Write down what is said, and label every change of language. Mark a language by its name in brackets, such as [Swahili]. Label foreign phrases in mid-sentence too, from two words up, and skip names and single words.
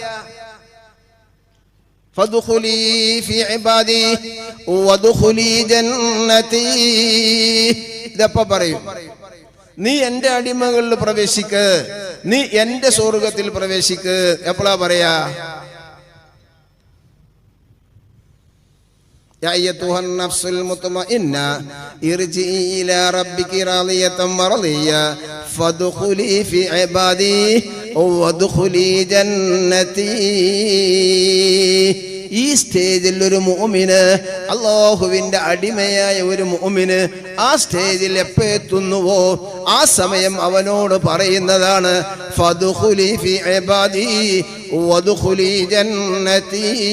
[Arabic] فادخلي في عبادي وادخلي جنتي, [Malayalam] ഇതപ്പ പറയും. നീ എന്റെ അടിമകളിൽ പ്രവേശിക്ക്, നീ എന്റെ സ്വർഗത്തിൽ പ്രവേശിക്ക്. എപ്പോഴാ പറയാ? [Arabic] يا أيتها النفس المطمئنة ارجعي إلى ربك راضية مرضية فادخلي في عبادي وادخلي جنتي. [Malayalam] ഈ സ്റ്റേജിൽ ഒരു മുഅ്മിന്, അല്ലാഹുവിന്റെ അടിമയായ ഒരു മുഅ്മിന് ആ സ്റ്റേജിൽ എപ്പോൾ എത്തുന്നുവോ ആ സമയം അവനോട് പറയുന്നതാണ് [Arabic] فادخلي في عبادي وادخلي جنتي.